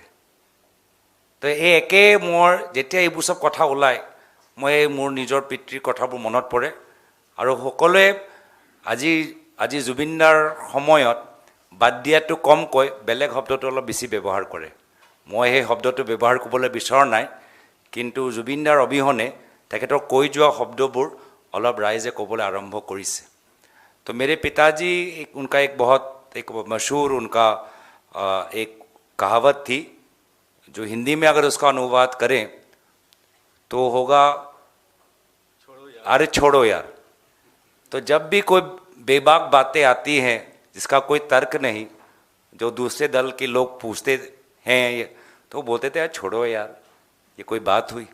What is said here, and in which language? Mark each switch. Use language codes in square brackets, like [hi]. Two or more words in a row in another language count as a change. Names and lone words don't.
[as] তো এই একে মোৰ যেতিয়া এইবোৰ সব কথা ওলায় মই মোৰ নিজৰ পিতৃৰ কথাবোৰ মনত পৰে আৰু সকলোৱে আজি জুবিনদাৰ সময়ত বাদ দিয়াটো কম কয় বেলেগ শব্দটো অলপ বেছি ব্যৱহাৰ কৰে। মই সেই শব্দটো ব্যৱহাৰ কৰিবলৈ বিচৰা নাই কিন্তু জুবিনদাৰ অবিহনে তেখেতৰ কৈ যোৱা শব্দবোৰ অলপ ৰাইজে ক'বলৈ আৰম্ভ কৰিছে। [hi] तो मेरे पिताजी उनका एक बहुत एक मशहूर उनका एक कहावत थी जो हिंदी में अगर उसका अनुवाद करें तो होगा अरे छोड़ो यार। तो जब भी कोई बेबाक बातें आती हैं जिसका कोई तर्क नहीं, जो दूसरे दल के लोग पूछते हैं तो बोलते थे यार छोड़ो यार, ये कोई बात हुई।